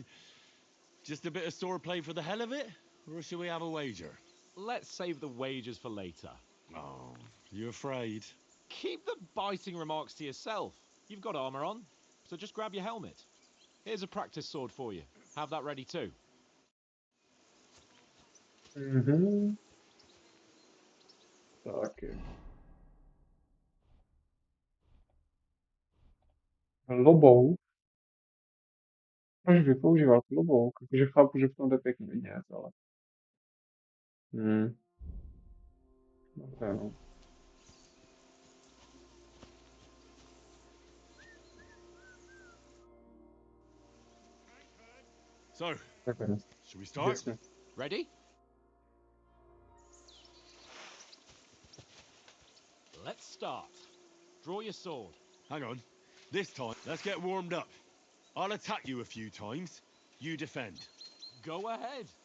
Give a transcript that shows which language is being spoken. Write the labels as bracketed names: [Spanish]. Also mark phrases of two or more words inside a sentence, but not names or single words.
[English] Just a bit of swordplay for the hell of it? Or shall we have a wager? Let's save the wagers for later. Oh, you afraid? Keep the biting remarks to yourself. You've got armor on, so just grab your helmet. Here's a practice sword for you. Have that ready too. [Czech] Tak je. Lobouk. Proč vypoužívat lobouk? Takže chápu, že v tom jde pěkně vidět, ale... Dobře, no. [English] So, [Czech] Tak je. [English] shall we start? [Czech] Jasně. [English] Ready? Let's start. Draw your sword. Hang on. This time, let's get warmed up. I'll attack you a few times. You defend. Go ahead.